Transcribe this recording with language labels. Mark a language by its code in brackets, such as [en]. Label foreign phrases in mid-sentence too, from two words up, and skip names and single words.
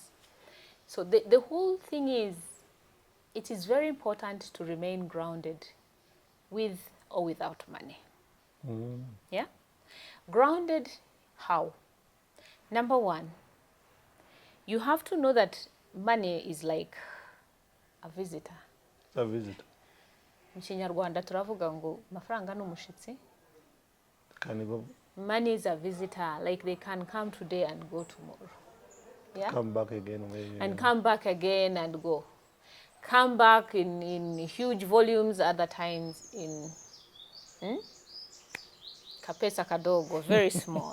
[en] So the whole thing is, it is very important to remain grounded with or without money. Yeah? Grounded how? Number one, you have to know that money is like a visitor. A visitor. [rw] Mu Kinyarwanda turavuga ngo amafaranga ni umushitsi. [en] Can Money is a visitor, like they can come today and go tomorrow. Yeah? come back again. And come back again and go. Come back in huge volumes, other times in [sw] kapesa kadogo, [en] very small.